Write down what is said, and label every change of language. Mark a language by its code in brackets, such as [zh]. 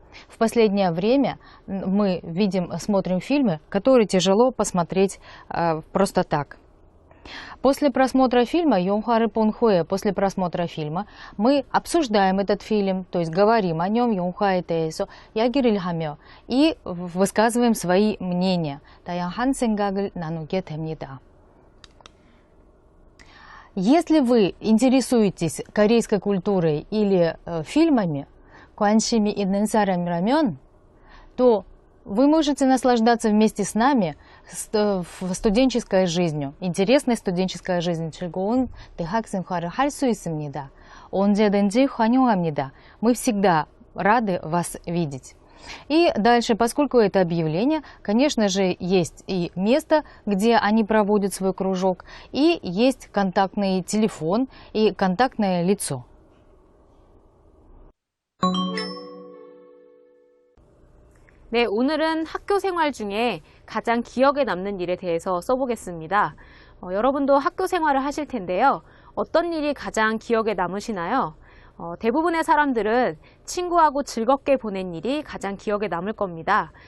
[ru] В последнее время мы смотрим фильмы, которые тяжело посмотреть просто так. После просмотра фильма Йонхары Понхуэ, после просмотра фильма мы обсуждаем этот фильм, то есть говорим о нем Йонхаэ Тэсо, Ягириль Хамё, и высказываем свои мнения. [ko] 다양한 생각을 나누게 됩니다. [ru] Если вы интересуетесь корейской культурой или фильмами, [ko] 관심이 있는 사람이라면, [ru] то вы можете наслаждаться вместе с нами студенческой жизнью, интересной студенческой жизнью. [ko] 즐거운 대학 생활을 할 수 있습니다. 언제든지 환영합니다. [ru] Мы всегда рады вас видеть. И дальше, поскольку это объявление, конечно же, есть и место, где они проводят свой кружок, и есть контактный телефон и контактное лицо. [ko] 네, 오늘은 학교 생활 중에 가장 기억에 남는 일에 대해서 써보겠습니다. 여러분도 학교 생활을 하실 텐데요. 어떤 일이 가장 기억에 남으시나요? 대부분의 사람들은 친구하고 즐겁게 보낸 일이 가장 기억에 남을 겁니다.